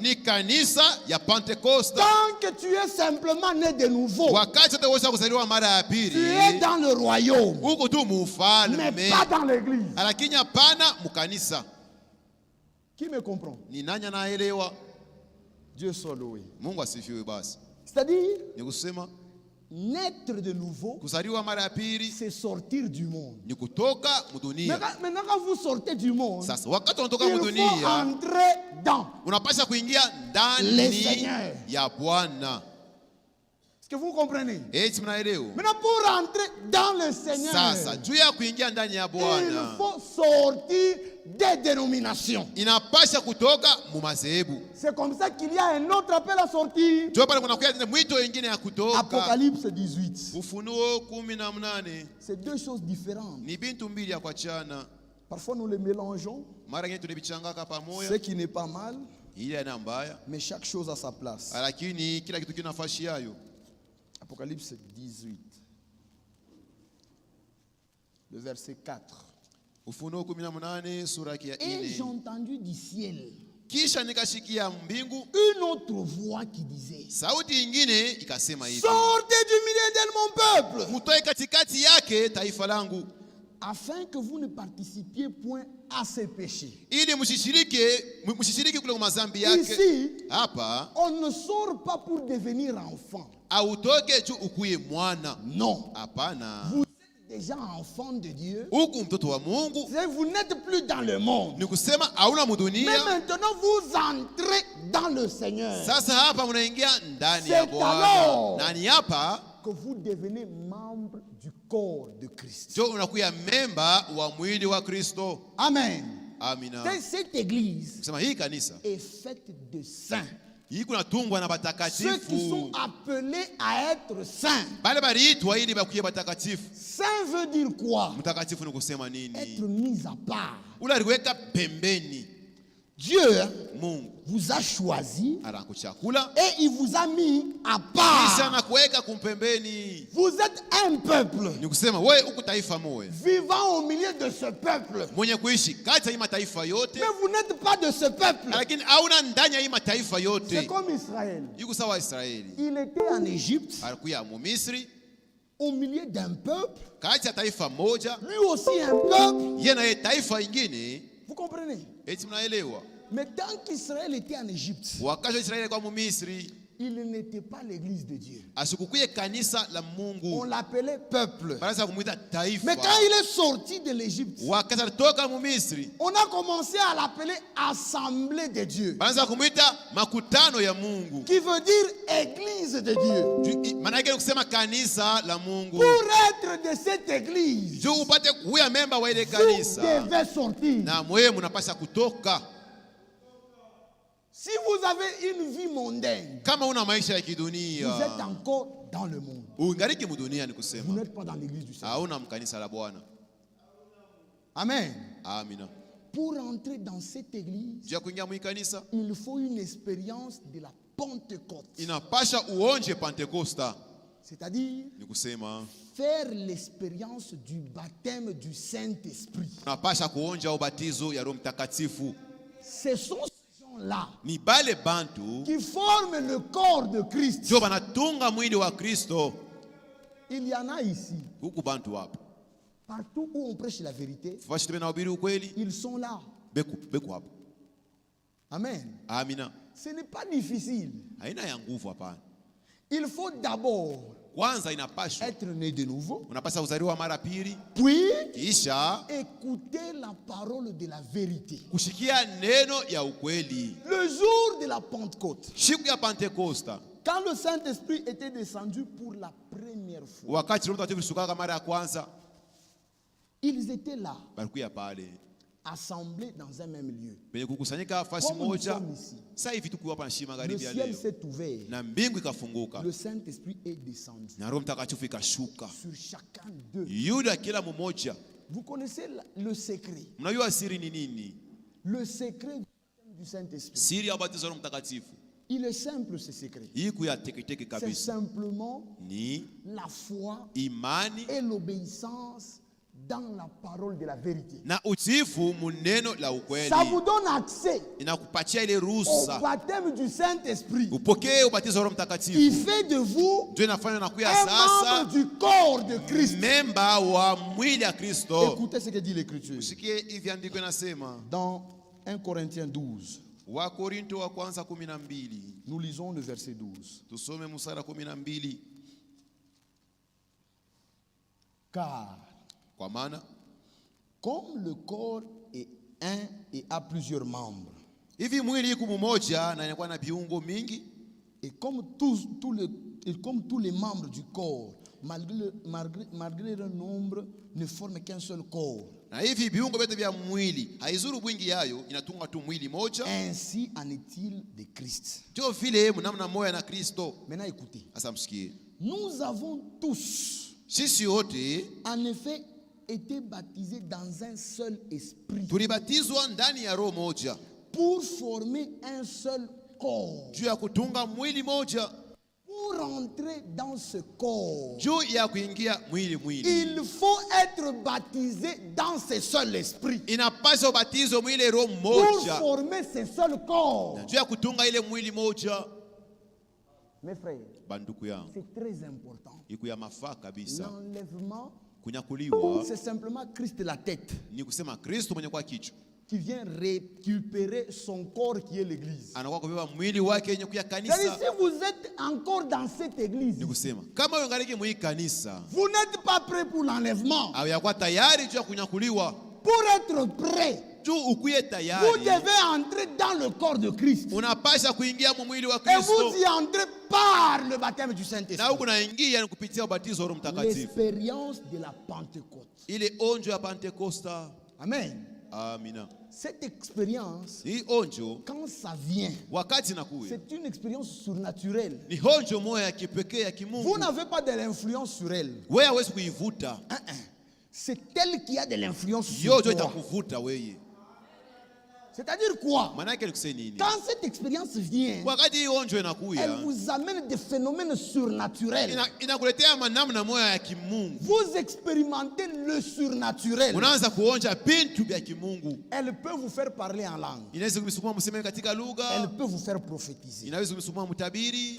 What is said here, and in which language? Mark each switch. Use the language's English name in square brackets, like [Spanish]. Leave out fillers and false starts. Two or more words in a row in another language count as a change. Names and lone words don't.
[French] Tant que tu es simplement né de nouveau, tu es dans le royaume, mais pas dans l'église. Qui me comprend? Dieu soit loué. C'est-à-dire, Naître de nouveau, [Swahili] kuzaliwa mara ya pili, [French] c'est sortir du monde. [Swahili] ni kutoka mudunia. [French] Maintenant quand vous sortez du monde, [Swahili] Sasa wakati unatoka [French] il faut [Swahili] mudunia, [French] entrer dans [Swahili] unapaswa kuingia [French] le [Swahili] ndani [French] Seigneur. [Swahili] ya Bwana. [French] Est-ce que vous comprenez? [Swahili] Eti mnaelewa? [French] Maintenant pour entrer dans le Seigneur, [Swahili] Sasa juu ya kuingia ndani ya [French] il [Swahili] Bwana, [French] faut sortir des dénominations. [Swahili] inapasha kutoka mu madhehebu. [French] C'est comme ça qu'il y a un autre appel à sortir. [Swahili] Ndio pale kuna kuja mwito wengine ya kutoka. [French] Apocalypse 18. [Swahili] Ufunuo 18. [French] C'est deux choses différentes. [Swahili] Ni bintu mbili ya kuachana. [French] Parfois nous les mélangeons, [Swahili] Mara nyingine tunabichangaka pamoja. [French] ce qui n'est pas mal, [Swahili] Ile ina mbaya, [French] mais chaque chose a sa place. [Swahili] lakini kila kitu kina nafasi yayo. [French] Apocalypse 18. Le verset 4. [Swahili] Ufunuo 18 sura ya [French] Et j'ai [Swahili] 4. [French] entendu du ciel [Swahili] Kisha nikashikia mbingu [French] une autre voix qui disait, [Swahili] sauti nyingine ikasema hivi, [French] sortez du milieu de mon peuple, [Swahili] mutoe katikati yake taifa langu, [French] afin que vous ne participiez point à ses péchés. [Swahili] ili msishiriki kule mazambi yake. [French] Ici, [Swahili] Hapa [French] on ne sort pas pour devenir enfant. [Swahili] autoke juu ukuye mwana. [French] Non. [Swahili] Hapana. [French] Vous êtes déjà enfant de Dieu. [Swahili] Huku mtoto wa Mungu. [French] Vous n'êtes plus dans le monde. [Swahili] Ni kusema hauna [French] Mais [Swahili] mudunia. [French] maintenant vous entrez dans le Seigneur. [Swahili] Sasa hapa mnaingia ndani ya [French] C'est [Swahili] Bwana. [French] alors [Swahili] Nani hapa? [French] que vous devenez membre du corps de Christ. [Swahili] Jo unakuya memba wa mwili wa Kristo. [French] Amen. [Swahili] Amina. [French] Cette église [Swahili] Kusema hii kanisa [French] est faite de saints. [Swahili] hii kunatungwa na [French] Ceux qui [Swahili] batakatifu. [French] sont appelés à être saints. [Swahili] Bale baliitwa ili bakuye batakatifu. [French] Saint veut dire quoi? [Swahili] Mtakatifu ni kusema nini? [French] Être mis à part. [Swahili] Ule aliweka pembeni. [French] Dieu [Swahili] Mungu [French] vous a choisi [Swahili] anakuchakula [French] et il vous a mis à [Swahili] kisha [French] part. [Swahili] anakuweka kumpembeni. [French] Vous êtes un peuple [Swahili] Ni kusema wewe uko taifa moja [French] vivant au milieu de ce peuple. [Swahili] mwenye kuishi kati ya hii mataifa yote, [French] Mais vous n'êtes pas de ce peuple. [Swahili] lakini hauna ndani ya hii mataifa [French] C'est [Swahili] yote. [French] comme Israël. [Swahili] Yuko sawa Israeli, [French] Il était en Égypte, [Swahili] alikuya mu Misri [French] au milieu d'un peuple, [Swahili] kati ya taifa moja, [French] lui aussi un peuple. [Swahili] yeye na yeye taifa ingine. [French] Vous comprenez? [Swahili] Eti mnaelewa? [French] Mais tant qu'Israël était en Égypte, [Swahili] Wakati Israeli kwa mu Misri, [French] il n'était pas l'église de Dieu. [Swahili] asikukuye kanisa la [French] On [Swahili] Mungu, [French] l'appelait peuple. [Swahili] baraza kumuita taifa. [French] Mais quand il est sorti de l'Égypte, [Swahili] Wakati alitoka mu Misri, [French] on a commencé à l'appeler assemblée de Dieu, [Swahili] baraza kumuita makutano ya Mungu. [French] qui veut dire église de Dieu. [Swahili] Maana yake ni kusema kanisa la Mungu. [French] Pour être de cette église, [Swahili] Juu upate kuya memba wa ile [French] vous [Swahili] kanisa, [French] devez sortir. [Swahili] na mwewe mnapasha kutoka. [French] Si vous avez une vie mondaine, [Swahili] Kama una maisha ya [French] vous êtes [Swahili] kidunia, [French] encore dans le monde. [Swahili] ungariki mudunia, ni [French] Vous [Swahili] kusema [French] n'êtes pas dans l'église du Seigneur. [Swahili] hauna mkanisa la Bwana. [French] Amen. [Swahili] Amina. [French] Pour entrer dans cette église, [Swahili] Juu ya kuingia mwi kanisa [French] il faut une expérience de la Pentecôte. [Swahili] inapasha uonje Pentekosta, [French] C'est-à-dire [Swahili] ni kusema [French] faire l'expérience du baptême du Saint-Esprit. [Swahili] unapasha kuonja ubatizo ya Roho Mtakatifu. [French] Ce sont ces gens-là [Swahili] Ni bale bantu [French] qui forment le corps de Christ. [Swahili] jo banatunga mwili wa Kristo. [French] Il y en a ici. [Swahili] Huku bantu hapa [French] Partout où on prêche la vérité, [Swahili] fashi tena ubiri ukweli, [French] ils sont là. [Swahili] beku hapa. [French] Amen. [Swahili] Amina. [French] Ce n'est pas difficile. [Swahili] Haina ya nguvu hapana. [French] Il faut d'abord [Swahili] Kwanza inapasha [French] être né de nouveau, [Swahili] unapasha kuzaliwa mara pili, [French] puis [Swahili] kisha [French] écouter la parole de la vérité. [Swahili] kushikia neno ya ukweli. [French] Le jour de la Pentecôte, [Swahili] Siku ya Pentekosta, [French] quand le Saint-Esprit était descendu pour la première fois, [Swahili] wakati Roho Mtakatifu alishuka mara ya kwanza, [French] ils étaient là, [Swahili] balikuya pale [French] assemblés dans un même lieu. [Swahili] penye kukusanyika fasi [French] Comme nous [Swahili] moja. [French] sommes ici, [Swahili] Sasa hivi tuko hapa na shima [French] le [Swahili] magharibi ya [French] ciel [Swahili] leo, [French] s'est ouvert, [Swahili] na mbingu ikafunguka [French] le Saint-Esprit est descendu [Swahili] na Roho Mtakatifu ikashuka [French] sur chacun d'eux. [Swahili] yuda kila mmoja. [French] Vous connaissez le secret, [Swahili] Mnajua siri ni nini? [French] le secret du Saint-Esprit. [Swahili] Siri ya ubatizo wa Roho Mtakatifu [French] Il est simple ce secret. [Swahili] hii kuya teketeke [French] C'est [Swahili] kabisa, [French] simplement [Swahili] ni [French] la foi [Swahili] imani [French] et l'obéissance dans la parole de la vérité. [Swahili] na utiifu muneno la [French] Ça [Swahili] ukweli. [French] vous donne accès [Swahili] Inakupatia ile [French] au [Swahili] ruhusa [French] baptême du Saint-Esprit. [Swahili] upokee ubatizo wa Roho [French] Il [Swahili] Mtakatifu. [French] fait de vous [Swahili] Ndio inafanya nakuya [French] un [Swahili] sasa [French] membre du corps de Christ. [Swahili] memba wa mwili ya Kristo. [French] Écoutez ce que dit l'Écriture. [Swahili] Usikie hivi andiko inasema, [French] Dans 1 Corinthiens 12, [Swahili] wa Korinto wa kwanza 12, [French] nous lisons le verset 12. [Swahili] tusome mstari 12. [French] Car, [Swahili] Kwa maana [French] comme le corps est un et a plusieurs membres, [Swahili] hivi mwili iko mmoja na inakuwa na viungo mingi, [French] et comme tous les membres du corps, malgré leur nombre, ne forment qu'un seul corps. [Swahili] na hivi viungo vyote vya mwili haizuru bwingi yayo, inatunga tu mwili moja. [French] Ainsi en est-il de Christ. [Swahili] Ndio vile mnamna moya na Kristo. [French] Maintenant écoutez. [Swahili] Sasa msikie. [French] Nous avons tous, [Swahili] Sisi wote [French] en effet, été baptisés dans un seul esprit [Swahili] tulibatizwa ndani ya roho moja [French] pour former un seul corps. [Swahili] juu ya kutunga mwili moja. [French] Pour rentrer dans ce corps, [Swahili] Juu ya kuingia mwili. [French] il faut être baptisé dans ce seul esprit [Swahili] Inapaswa ubatizo mwili roho [French] pour [Swahili] moja. [French] former ce seul corps. [Swahili] Juu ya kutunga ile mwili moja. [French] Mes frères, [Swahili] Banduku yangu, [French] c'est très important. [Swahili] iku ya mafaa kabisa. [French] L'enlèvement, [Swahili] Kunyakuliwa [French] c'est simplement Christ la tête [Swahili] ni kusema Kristo mwenye kwa kichwa [French] qui vient récupérer son corps qui est l'église. [Swahili] anakuwa kubeba mwili wake yenye kuya [French] C'est-à-dire, [Swahili] kanisa. [French] si vous êtes encore dans cette église, [Swahili] Ni kusema kama wewe ungaliki mwi kanisa [French] vous n'êtes pas prêt pour l'enlèvement. [Swahili] au yakuwa tayari juu ya kunyakuliwa, [French] Pour être prêt, [Swahili] juu ukuye [French] vous [Swahili] tayari, [French] devez entrer dans le corps de Christ. [Swahili] unapasha kuingia mu mwili wa [French] Et vous [Swahili] Kristo, [French] y entrez par le baptême du [Swahili] na [French] Saint-Esprit. [Swahili] huku naingia ni kupitia ubatizo wa Roho Mtakatifu, [French] L'expérience de la Pentecôte. [Swahili] ile onjo ya Pentekosta. [French] Amen. [Swahili] Amina. [French] Cette expérience, [Swahili] Hii onjo [French] quand ça vient, [Swahili] wakati nakuya [French] c'est une expérience surnaturelle. [Swahili] ni onjo moya ya kipekee ya [French] Vous [Swahili] kimungu. [French] n'avez pas de l'influence sur elle. [Swahili] Wewe hawezi kuivuta, [French] C'est elle qui a de l'influence sur [Swahili] yojo [French] toi. [Swahili] itakuvuta wewe. [French] C'est-à-dire quoi? [Swahili] Maana yake ni kusema nini? [French] Quand cette expérience vient, [Swahili] Wakati hii onjo [French] elle [Swahili] inakuya [French] vous amène des phénomènes surnaturels. [Swahili] inakuletea manamna moya ya kimungu. [French] Vous expérimentez le surnaturel. [Swahili] Unaanza kuonja bintu vya kimungu. [French] Elle peut vous faire parler en langue. [Swahili] Inaweza kumsukuma mseme katika [French] Elle [Swahili] lugha, [French] peut vous faire prophétiser. [Swahili] inaweza kumsukuma mtabiri.